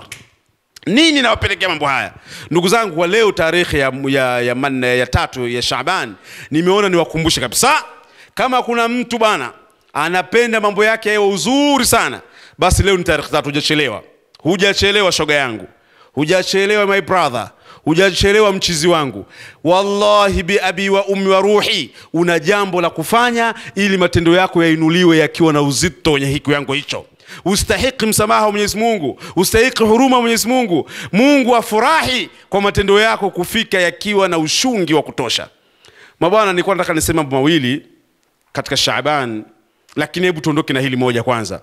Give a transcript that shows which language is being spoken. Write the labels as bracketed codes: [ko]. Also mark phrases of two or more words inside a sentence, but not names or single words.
[sw] Nini nawapelekea mambo haya? Ndugu zangu, kwa leo tarehe ya 3 ya Shaaban, nimeona niwakumbushe kabisa, kama kuna mtu bana anapenda mambo yake yawe uzuri sana, basi leo ni tarehe 3. Hujachelewa. Hujachelewa shoga yangu. Hujachelewa [en] my brother. [sw] Hujachelewa mchizi wangu. [ar] والله بأبي وأمي وروحي, [sw] una jambo la kufanya ili matendo yako yainuliwe yakiwa na uzito wenye hiku yangu hicho. Ustahiki msamaha wa Mwenyezi Mungu, ustahiki huruma wa Mwenyezi Mungu. Mungu afurahi kwa matendo yako kufika yakiwa na ushungi wa kutosha. Mabwana, nilikuwa nataka niseme mambo mawili katika Shaaban, lakini hebu tuondoke na hili moja kwanza.